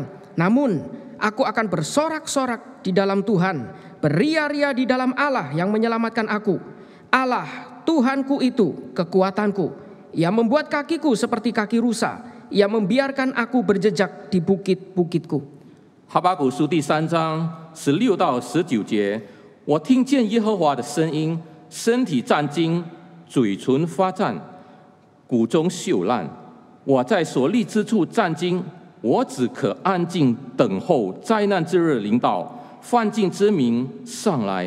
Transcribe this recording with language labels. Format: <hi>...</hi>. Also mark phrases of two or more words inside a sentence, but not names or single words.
<id>Namun, aku akan bersorak-sorak di dalam Tuhan, beria-ria di dalam Allah yang menyelamatkan aku. Allah, Tuhanku itu kekuatanku. Ia membuat kakiku seperti kaki rusa. Ia membiarkan aku berjejak di bukit-bukitku.</id> <zh>哈巴谷书第3章16到19节，我听见耶和华的声音，身体战惊，嘴唇发颤，骨中朽烂。我在所立之处战惊，我只可安静等候灾难之日临到，犯境之民上来。</zh>